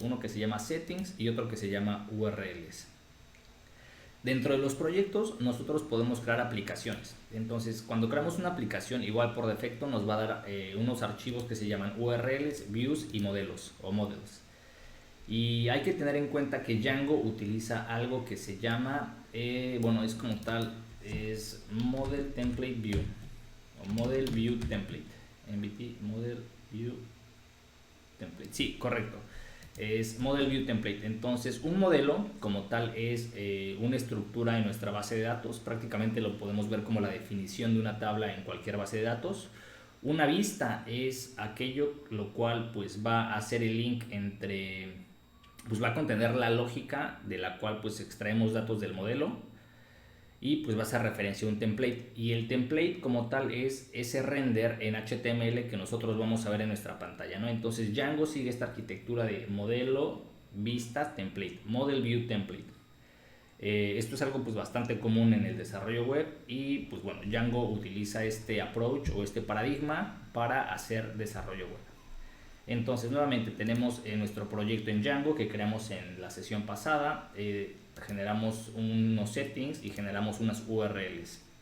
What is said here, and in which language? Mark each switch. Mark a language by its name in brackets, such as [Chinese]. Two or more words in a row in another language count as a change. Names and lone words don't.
[Spanish] Uno que se llama settings y otro que se llama URLs. Dentro de los proyectos nosotros podemos crear aplicaciones. Entonces, cuando creamos una aplicación, igual por defecto nos va a dar unos archivos que se llaman URLs, views y modelos o models. Y hay que tener en cuenta que Django utiliza algo que se llama, bueno, es como tal, es [English] Model Template View [Spanish] o [English] Model View Template. MVT Model View Template. [Spanish] Sí, correcto. Es [English] Model View Template. [Spanish] Entonces, un modelo como tal es una estructura en nuestra base de datos. Prácticamente lo podemos ver como la definición de una tabla en cualquier base de datos. Una vista es aquello lo cual pues va a hacer el link entre, pues va a contener la lógica de la cual pues extraemos datos del modelo y pues va a ser referencia a un template. Y el template como tal es ese render en HTML que nosotros vamos a ver en nuestra pantalla, ¿no? Entonces Django sigue esta arquitectura de modelo, vista, [English] template, model view template. [Spanish] Esto es algo pues bastante común en el desarrollo web y pues bueno, Django utiliza este approach o este paradigma para hacer desarrollo web. Entonces nuevamente tenemos nuestro proyecto en Django que creamos en la sesión pasada, generamos unos settings y generamos unas URLs.